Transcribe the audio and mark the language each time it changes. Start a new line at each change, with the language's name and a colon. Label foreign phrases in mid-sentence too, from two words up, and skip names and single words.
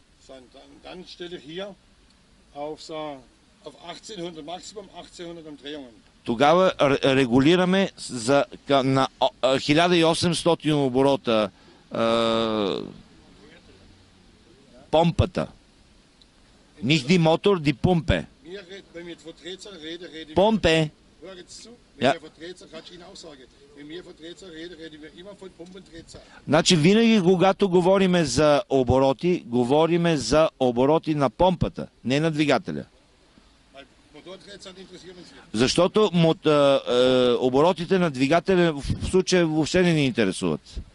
Bulgarian: тогава регулираме на 1800 оборота помпата.
German: Nicht die Motor, die Pumpe. Pumpe. Ja.
Bulgarian: Значи винаги, когато говориме за обороти, говориме за обороти на помпата, не на двигателя. Защото оборотите на двигателя в случая въобще не ни интересуват.